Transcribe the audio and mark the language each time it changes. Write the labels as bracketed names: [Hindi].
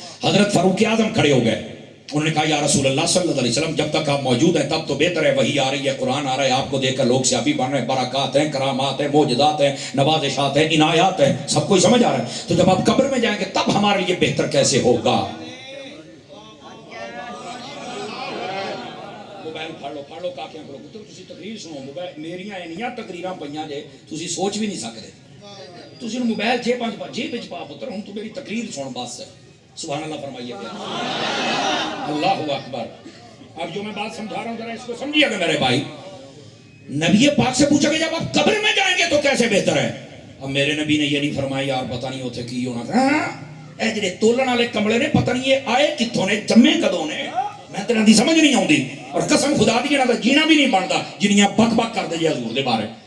[Urdu] حضرت فاروق اعظم کھڑے ہو گئے, انہوں نے کہا یا رسول اللہ صلی اللہ علیہ وسلم جب تک آپ موجود ہیں تب تو بہتر ہے, وحی آ رہی ہے, قرآن آ رہا ہے, آپ کو دیکھ کر لوگ سیابی بن رہے ہیں, برکات ہیں, کرامات ہیں, معجزات ہیں, نوازشات ہیں, عنایات ہیں, سب کوئی سمجھ آ رہا ہے. تو جب آپ قبر میں جائیں گے تب ہمارے لیے بہتر کیسے ہوگا؟ [Punjabi] پڑھ لو کاکیاں کرو پتر تسی تقریر سنو موبائل میریاں انیاں تقریراں پئیاں جے تسی سوچ بھی نہیں سکدے تسی موبائل جیب وچ پا پتر ہن تو میری تقریر سن بس سبحان اللہ فرمائیے اللہ اکبر. [Urdu] اب جو میں بات سمجھا رہا ہوں ذرا اس کو سمجھیے گا میرے بھائی. نبی پاک سے پوچھا کہ جب آپ قبر میں جائیں گے تو کیسے بہتر ہے؟ اب میرے نبی نے یہ نہیں فرمایا [Punjabi] یار پتہ نہیں ہوتے کی ہونا تھا اے جڑے تولن والے کملے نے پتہ نہیں یہ آئے کتھوں نے جمے کدوں نے میں تیرے دی سمجھ نہیں آؤندی اور قسم خدا دی نہ جینا بھی نہیں بنتا جنیاں بک بک کر دے جی حضور دے بارے.